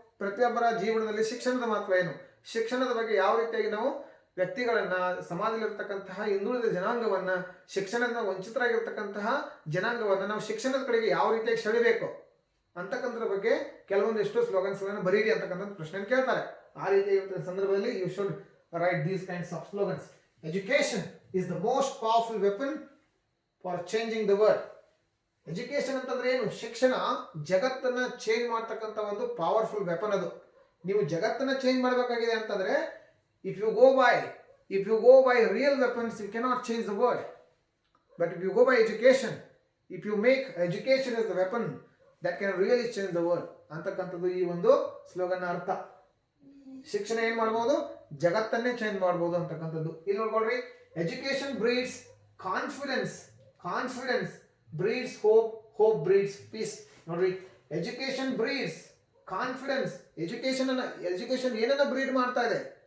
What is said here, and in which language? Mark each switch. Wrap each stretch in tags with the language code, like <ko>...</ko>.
<kn>ಪ್ರತಿಯೊಬ್ಬರ ಜೀವನದಲ್ಲಿ ಶಿಕ್ಷಣದ ಮಹತ್ವ ಏನು? ಶಿಕ್ಷಣದ ಬಗ್ಗೆ ಯಾವ ರೀತಿಯಾಗಿ ನಾವು ವ್ಯಕ್ತಿಗಳನ್ನ, ಸಮಾಜದಲ್ಲಿರ್ತಕ್ಕಂತಹ ಹಿಂದುಳಿದ ಜನಾಂಗವನ್ನ, ಶಿಕ್ಷಣದಿಂದ ವಂಚಿತರಾಗಿರ್ತಕ್ಕಂತಹ ಜನಾಂಗವನ್ನ ನಾವು ಶಿಕ್ಷಣದ ಕಡೆಗೆ ಯಾವ ರೀತಿಯಾಗಿ ಸೆಳೆಯಬೇಕು ಅಂತಕ್ಕಂಥದ್ರ ಬಗ್ಗೆ ಕೆಲವೊಂದಿಷ್ಟು ಸ್ಲೋಗನ್ಸ್ಗಳನ್ನು ಬರೀರಿ ಅಂತಕ್ಕಂಥ ಪ್ರಶ್ನೆ ಕೇಳ್ತಾರೆ. ಆ ರೀತಿಯ ಸಂದರ್ಭದಲ್ಲಿ</kn> <en>You should write these kinds of slogans. Education is the most powerful weapon for changing the world.</en> <kn>Education ಅಂತಂದ್ರೆ ಏನು? ಶಿಕ್ಷಣ ಜಗತ್ತನ್ನ ಚೇಂಜ್ ಮಾಡ್ತಕ್ಕಂಥ ಒಂದು ಪವರ್ಫುಲ್ ವೆಪನ್ ಅದು. ನೀವು ಜಗತ್ತನ್ನ ಚೇಂಜ್ ಮಾಡಬೇಕಾಗಿದೆ ಅಂತಂದ್ರೆ</kn> <en>if you go by real weapons, you cannot change the world. But if you go by education, if you make education as the weapon that can really change the world</en> <kn>ಅಂತಕ್ಕಂಥದ್ದು ಈ ಒಂದು slogan ಅರ್ಥ. ಶಿಕ್ಷಣ ಏನ್ ಮಾಡಬಹುದು? ಜಗತ್ತನ್ನೇ change ಮಾಡಬಹುದು ಅಂತಕ್ಕಂಥದ್ದು. ಇಲ್ಲಿ ನೋಡ್ಕೊಳ್ರಿ,</kn> <en>Education breeds confidence, confidence breeds hope, hope breeds peace.</en> <kn>ನೋಡ್ರಿ,</kn> <en>Education breeds confidence.</en> <kn>ಎಜುಕೇಶನ್ ಏನನ್ನ ಬ್ರೀಡ್ ಮಾಡ್ತಾ ಇದೆ?</kn>